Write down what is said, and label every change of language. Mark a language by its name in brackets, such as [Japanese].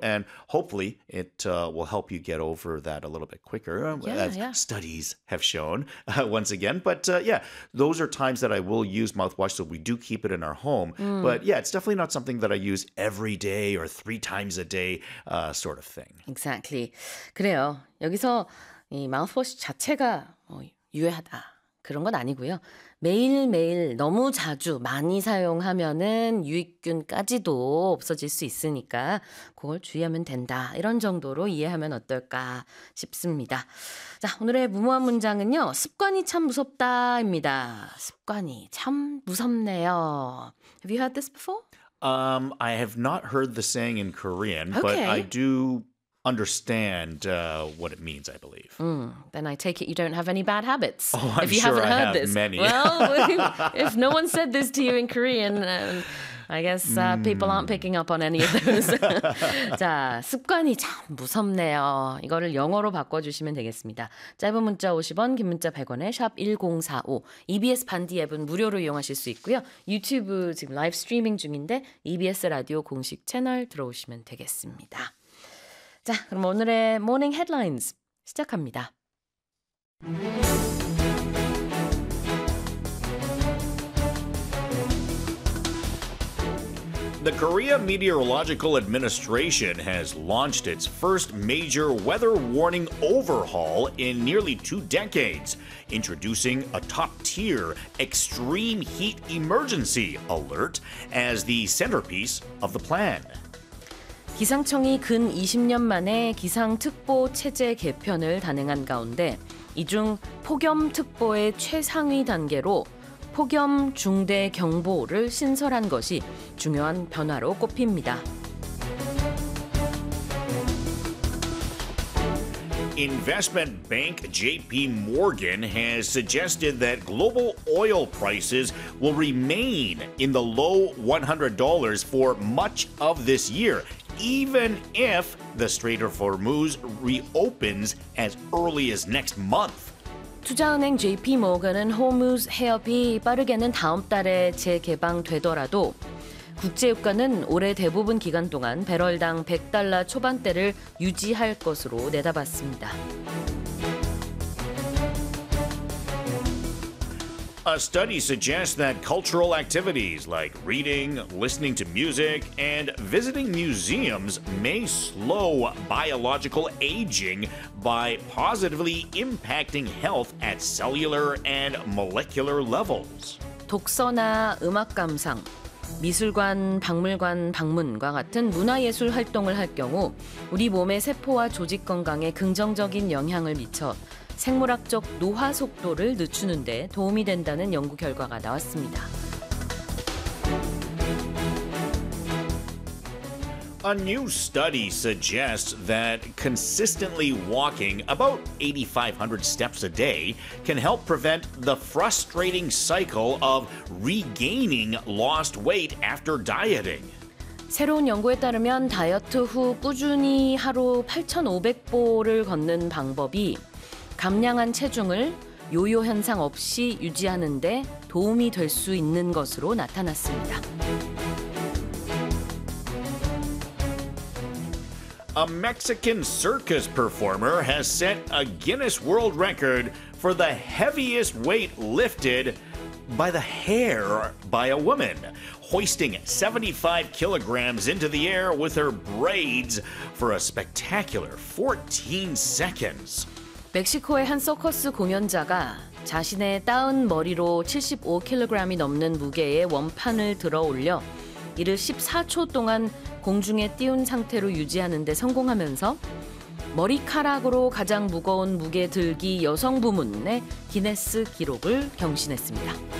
[English] And hopefully it will help you get over that a little bit quicker, as studies have shown once again. But that, yeah, those are times that I will use mouthwash. So we do keep it in our home. Mm. But yeah, it's definitely not something that I use every day or three times a day sort of thing. Exactly. [Korean] 그래요. 여기서 이 마우스워시 자체가 유해하다. 그런 건 아니고요. 매일매일 너무 자주 많이 사용하면은 유익균까지도 없어질 수 있으니까 그걸 주의하면 된다. 이런 정도로 이해하면 어떨까 싶습니다. 자, 오늘의 무모한 문장은요. 습관이 참 무섭다입니다. 습관이 참 무섭네요. [English] Have you heard this before? I have not heard the saying in Korean, okay. But I do understand what it means, I believe. Mm, then I take it you don't have any bad habits. Oh, I'm if you sure haven't heard I have this. Many. Well, if no one said this to you in Korean, I guess people aren't picking up on any of those. [Korean] 자, 습관이 참 무섭네요. 이거를 영어로 바꿔주시면 되겠습니다. 짧은 문자 50원, 긴 문자 100원에 샵 1045. EBS 반디 앱은 무료로 이용하실 수 있고요. 유튜브 지금 라이브 스트리밍 중인데 EBS 라디오 공식 채널 들어오시면 되겠습니다. 자, 그럼 오늘의 모닝 헤드라인스 시작합니다. [English] The Korea Meteorological Administration has launched its first major weather warning overhaul in nearly two decades, introducing a top-tier extreme heat emergency alert as the centerpiece of the plan. [Korean] 기상청이 근 20년 만에 기상특보 체제 개편을 단행한 가운데 이 중 폭염특보의 최상위 단계로 폭염 중대 경보를 신설한 것이 중요한 변화로 꼽힙니다. [English] Investment bank JP Morgan has suggested that global oil prices will remain in the low $100 for much of this year. Even if the Strait of Hormuz reopens as early as next month. [Korean] 투자은행 JP Morgan은 호무즈 해협이 빠르게는 다음 달에 재개방되더라도 국제유가는 올해 대부분 기간 동안 배럴당 $100 초반대를 유지할 것으로 내다봤습니다. [English] A study suggests that cultural activities like reading, listening to music, and visiting museums may slow biological aging by positively impacting health at cellular and molecular levels. [Korean] 독서나 음악 감상, 미술관, 박물관 방문과 같은 문화예술 활동을 할 경우 우리 몸의 세포와 조직 건강에 긍정적인 영향을 미쳐 생물학적 노화 속도를 늦추는 데 도움이 된다는 연구 결과가 나왔습니다. [English] A new study suggests that consistently walking about 8,500 steps a day can help prevent the frustrating cycle of regaining lost weight after dieting. [Korean] 새로운 연구에 따르면 다이어트 후 꾸준히 하루 8,500보를 걷는 방법이 감량한 체중을 요요 현상 없이 유지하는 데 도움이 될 수 있는 것으로 나타났습니다. [English] A Mexican circus performer has set a Guinness World Record for the heaviest weight lifted by the hair by a woman, hoisting 75 kilograms into the air with her braids for a spectacular 14 seconds. [Korean] 멕시코의 한 서커스 공연자가 자신의 따은 머리로 75kg이 넘는 무게의 원판을 들어올려 이를 14초 동안 공중에 띄운 상태로 유지하는 데 성공하면서 머리카락으로 가장 무거운 무게 들기 여성 부문의 기네스 기록을 경신했습니다.